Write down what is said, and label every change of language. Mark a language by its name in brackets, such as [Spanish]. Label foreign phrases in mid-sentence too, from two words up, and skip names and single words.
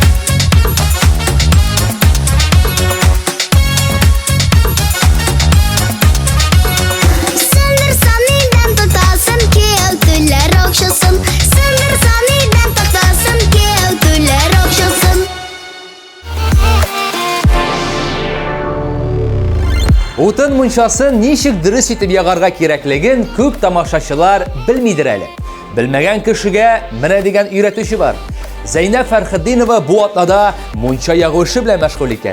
[Tatar] Sındırsan idem toktasın ki ötüler akşasın. Sındırsan idem taktasın ki ötüler akşasın. Утын мунчасы ничек дөрес итеп ягарга кирәклеген күп тамашачылар белмидер әле. Белмәгән кешегә менә дигән өйрәтүче бар. Зәйнәп Фәрхетдинова бу атнада мунча ягу эше белән мәшгуль икән.